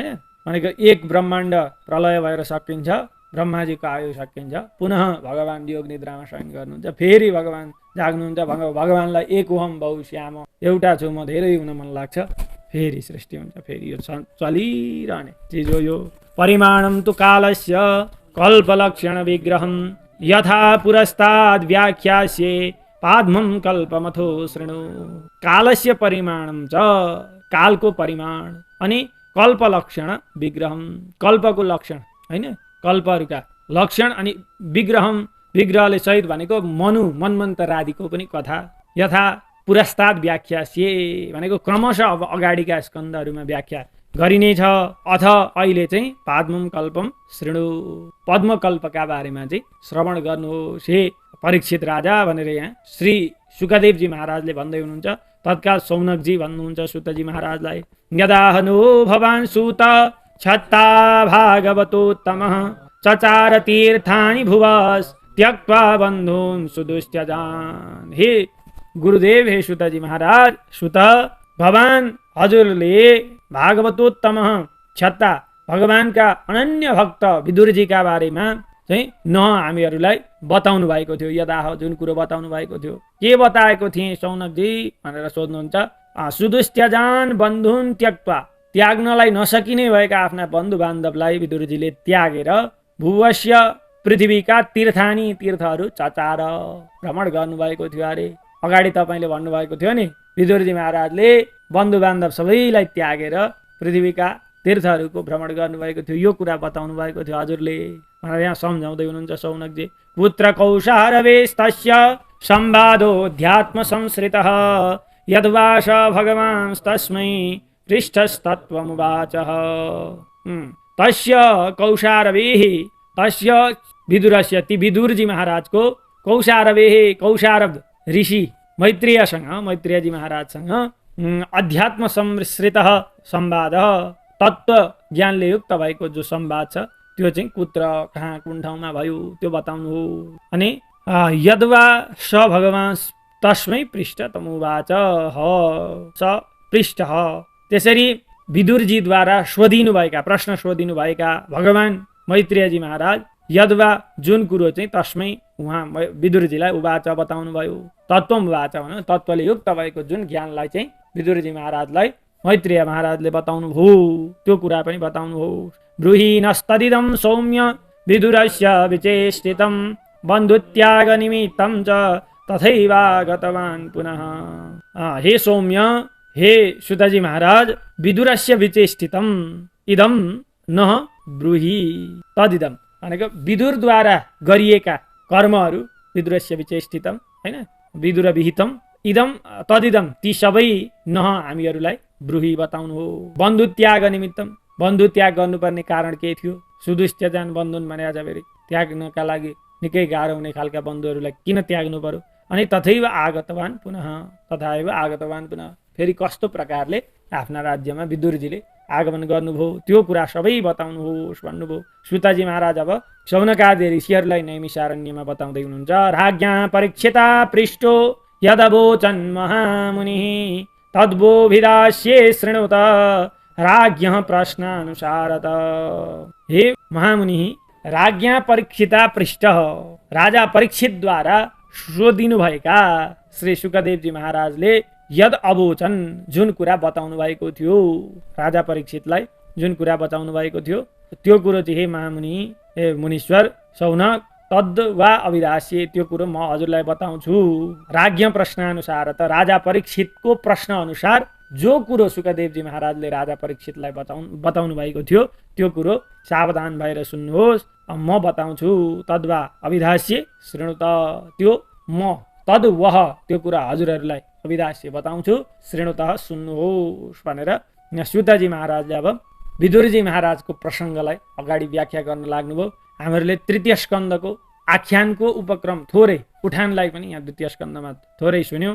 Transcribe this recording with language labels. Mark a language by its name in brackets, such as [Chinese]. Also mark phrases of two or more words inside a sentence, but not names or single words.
[Nepali] भनेको एक ब्रह्माण्ड प्रलय भएर सकिन्छ, ब्रह्माजीको आयु सकिन्छ, पुनः भगवान योग निद्रामा शयन गर्नुहुन्छ, फेरि भगवान जाग्नुहुन्छ, भगवानलाई [Sanskrit] एक ओहम बहु श्याम, [Nepali] एउटा छु म धेरै हुन मन लाग्छ, फेरि सृष्टि हुन्छ, फेरि यो चलिरहने चिज हो यो। [Sanskrit] परिमाणम तु कालस्य कल्पलक्षण विग्रहम यथा पुरस्ताद् व्याख्यास्ये पाद्मं कल्पमथो शृणु। कालस्य परिमाणम च, [Nepali] कालको परिमाण, अनि [Sanskrit] कल्पलक्षण विग्रहम, [Nepali] कल्पको लक्षण हैन, कल्पहरूका लक्षण, अनि विग्रहम, विग्रहले सहित भनेको मनु मन्वन्तर आदिको पनि कथा। [Sanskrit] यथा पुरस्ताद् व्याख्यास्ये [Nepali] भनेको क्रमशः अब अगाडिका स्कन्धहरूमा व्याख्या गरिनेछ। अथ अहिले चाहिँ [Sanskrit] पाद्मम कल्पम शृणु, [Nepali] पद्मकल्पका बारेमा चाहिँ श्रवण गर्नुहोस् हे परीक्षित राजा भनेर यहाँ श्री सुखदेवजी महाराजले भन्दै हुनुहुन्छ। तत्काल सौनकजी भन्नुहुन्छ सुतजी महाराजलाई, [Sanskrit] यदाहनो भवान् सुत छत्ता भागवतोत्तमः चचार तीर्थानि भुवस् त्यक्त्वा बन्धून् सुदुष्ट्यजान्। [Nepali] हे गुरुदेव, हे सुतजी महाराज, सुत भगवान हजुरले भागवतोत्तम छत्ता भगवानका अनन्य भक्त विदुरजीका बारेमा चाहिँ न हामीहरूलाई बताउनु भएको थियो। यदा जुन कुरो बताउनु भएको थियो, के बताएको थिएँ सौनकजी भनेर सोध्नुहुन्छ। [Sanskrit] सुदुष्ट्यजान बन्धुन त्यक्त्वा, [Nepali] त्याग्नलाई नसकिने भएका आफ्ना बन्धु बान्धवलाई विदुरजीले त्यागेर भुवस्य पृथ्वीका तीर्थानी, तीर्थहरू चचार भ्रमण गर्नुभएको थियो अरे। अगाडि तपाईँले भन्नुभएको थियो नि, विदुरजी महाराजले बन्धु बान्धव सबैलाई त्यागेर पृथ्वीका तीर्थहरूको भ्रमण गर्नुभएको थियो, यो कुरा बताउनु भएको थियो हजुरले भनेर यहाँ सम्झाउँदै हुनुहुन्छ सौनकजी। [Sanskrit] पुत्र कौशारवेस्तस्य संवादोऽध्यात्म संश्रितः यद्वास भगवांस्तस्मै पृष्ठस्तत्त्वमुवाचः। तस्य कौशारवेः, तस्य विदुरस्य, [Nepali] ती विदुरजी महाराजको कौशारवेः, कौशारव ऋषि मैत्रेयसँग, मैत्रेयजी महाराजसँग [Sanskrit] अध्यात्म संश्रितः [Nepali] संवाद, तत्त्व ज्ञानले युक्त भएको जो संवाद छ त्यो चाहिँ कुत्र कहाँ कुन ठाउँमा भयो त्यो बताउनु हो। अनि [Sanskrit] यद्वा स भगवान् तस्मै पृष्ठ तमुवाच स पृष्ठ, [Nepali] त्यसरी विदुरजीद्वारा सोधिनुभएका, प्रश्न सोधिनुभएका भगवान मैत्रेयजी महाराज यद्वा जुन कुरो चाहिँ तस्मै उहाँ विदुरजीलाई उवाच बताउनु भयो, [Sanskrit] तत्त्वम उवाच [Nepali] भने तत्त्वले युक्त भएको जुन ज्ञानलाई चाहिँ विदुरजी महाराजलाई मैत्रेय महाराजले बताउनु भयो त्यो कुरा पनि बताउनु भयो। [Sanskrit] ब्रूहि नस्तदिदं सौम्य विदुरस्य विचेष्टितं बन्धुत्याग निमित्तं च तथैवागतवान् पुनः। [Nepali] हे सौम्य, हे सुतजी महाराज, [Sanskrit] विदुरस्य विचेष्टितं इदं न ब्रूहि तदिदं [Nepali] भनेको विदुरद्वारा गरिएका कर्महरू, [Sanskrit] विदुरस्य विचेष्टितं [Nepali] हैन, [Sanskrit] विदुर विहितम इदम तदिदम [Nepali] ती सबै न हामीहरूलाई ब्रूहि बताउनु हो। [Sanskrit] बन्धु त्याग निमित्तम, [Nepali] बन्धु त्याग गर्नुपर्ने कारण के थियो? [Sanskrit] सुदुष्टजान बन्धुन [Nepali] भने आज फेरि त्याग्नका लागि निकै गाह्रो हुने खालका बन्धुहरूलाई किन त्याग्नु पर्यो? [Sanskrit] अनि तथैव आगतवान पुनः, तथैव आगतवान पुनः, [Nepali] फेरि कस्तो प्रकारले आफ्ना राज्यमा विदुरजीले आगमन गर्नुभयो त्यो कुरा सबै बताउनुहोस् भन्नुभयो। सुताजी महाराज अब शौनकादि ऋषिहरूलाई नैमिषारण्यमा बताउँदै हुनुहुन्छ। [Sanskrit] राज्ञा परीक्षिता पृष्ठो यदवोचन् महामुनिः तद्वोभिदास्ये शृणुत राज्ञः प्रश्नानुसारत। [Nepali] हे महामुनि, [Sanskrit] राज्ञा परीक्षिता पृष्ठ, [Nepali] राजा परीक्षितद्वारा सोधिनु भएका श्री शुकदेवजी महाराजले [Sanskrit] यद अवोचन, [Nepali] जुन कुरा बताउनु भएको थियो, राजा परीक्षितलाई जुन कुरा बताउनु भएको थियो त्यो कुरो चाहिँ हे महामुनि, हे मुनीश्वर शौनक, [Sanskrit] तद् वा अभिदास्ये, [Nepali] त्यो कुरो म हजुरलाई बताउँछु। [Sanskrit] राज्ञ प्रश्नानुसार, [Nepali] त राजा परीक्षितको प्रश्न अनुसार जो कुरो शुकदेवजी महाराजले राजा परीक्षितलाई बताउनु भएको थियो त्यो कुरो सावधान भएर सुन्नुहोस्, म बताउँछु। [Sanskrit] तद्वा अभिदास्ये शृणु, [Nepali] त त्यो म तद् वह त्यो कुरा हजुरहरूलाई अभिदास्ये बताउँछु, शृणुतः सुन्नुहोस् भनेर सुतजी महाराजले अब विदुरजी महाराजको प्रसङ्गलाई अगाडि व्याख्या गर्न लाग्नुभयो। हामीहरूले तृतीय स्कन्धको आख्यानको उपक्रम थोरै उठानलाई पनि यहाँ द्वितीय स्कन्धमा थोरै सुन्यौँ।